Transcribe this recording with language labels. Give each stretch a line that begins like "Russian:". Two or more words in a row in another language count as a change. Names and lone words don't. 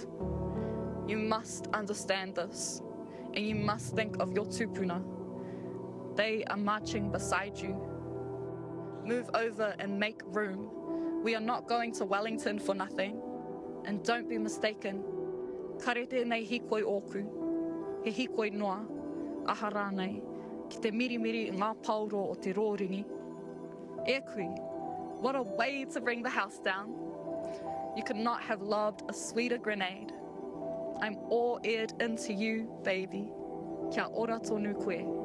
English: You must understand this, and you must think of your tupuna. They are marching beside you. Move over and make room. We are not going to Wellington for nothing. And don't be mistaken.
Māori: Kare tēnei hīkoi ōku, he hīkoi noa, aha rānei, ki te mirimiri i ngā pauro o te rōringi. E kui,
English: what a way to bring the house down. You could not have lobbed a sweeter grenade. I'm all eared into you, baby.
Māori: Kia ora tonu koe.